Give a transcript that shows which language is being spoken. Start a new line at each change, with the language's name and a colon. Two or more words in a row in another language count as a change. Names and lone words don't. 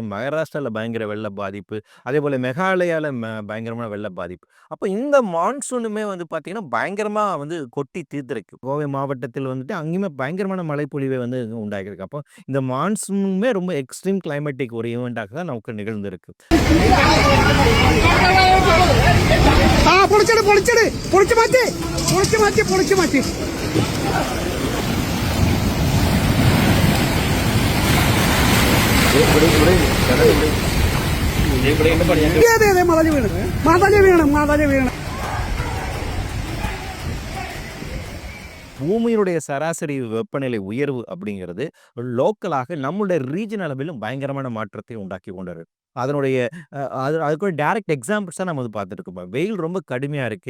Tamil: மகாராஷ்டிரால பயங்கர வெள்ள பாதிப்பு. அதேபோல மேகாலயால பயங்கரமான வெள்ள பாதிப்பு. அப்ப இந்த மான்சூனுமே வந்து பார்த்தீங்கன்னா, பயங்கரமா வந்து கொட்டி தீர்த்திருக்கு. கோவை மாவட்டத்தில் வந்துட்டு அங்கேயுமே பயங்கரமான மழைப்பொழிவை வந்து உண்டாக்கியிருக்கு. அப்போ இந்த மான்சூனுமே ரொம்ப
English: extreme climatic
Tamil: ஒரு ஈவென்ட்டாக தான் நமக்கு நிகழ்ந்திருக்கு.
Malayalam: പൊളിച്ചട് പൊളിച്ചട് പൊളിച്ചു മാറ്റി പൊളിച്ചു മാറ്റി പൊളിച്ചു മാറ്റി അതെ അതെ മതല് വീണ് മതല് വീണ് മതല് വീണ്
Tamil: பூமியினுடைய சராசரி வெப்பநிலை உயர்வு அப்படிங்கிறது லோக்கலாக நம்முடைய ரீஜன் அளவிலும் பயங்கரமான மாற்றத்தை உண்டாக்கி கொண்டிருக்கு. அதனுடைய அதுக்கு ஒரு
English: direct examples
Tamil: நம்ம வந்து பார்த்துட்டு இருக்கோம். வெயில் ரொம்ப கடுமையா இருக்கு.